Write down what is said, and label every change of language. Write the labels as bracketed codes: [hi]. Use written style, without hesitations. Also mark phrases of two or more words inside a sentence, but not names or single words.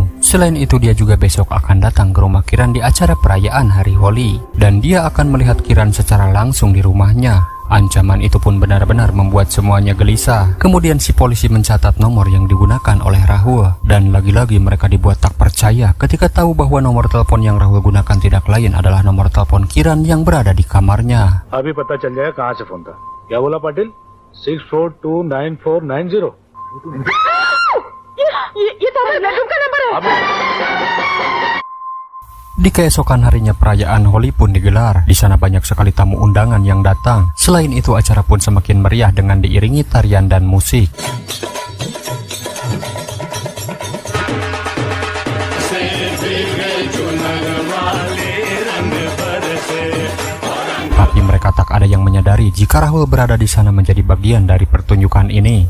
[id] Selain itu dia juga besok akan datang ke rumah Kiran di acara perayaan Hari Holi, dan dia akan melihat Kiran secara langsung di rumahnya. Ancaman itu pun benar-benar membuat semuanya gelisah. Kemudian si polisi mencatat nomor yang digunakan oleh Rahul, dan lagi-lagi mereka dibuat tak percaya ketika tahu bahwa nomor telepon yang Rahul gunakan tidak lain adalah nomor telepon Kiran yang berada di kamarnya. [hi] अभी पता चल जाएगा कहाँ से फोन था। क्या बोला पाटिल? 6429490। ये तो हमारे बेडरूम का नंबर है। [id] Di keesokan harinya perayaan Holi pun digelar. Di sana banyak sekali tamu undangan yang datang. Selain itu acara pun semakin meriah dengan diiringi tarian dan musik. Tapi mereka tak ada yang menyadari jika Rahul berada di sana menjadi bagian dari pertunjukan ini.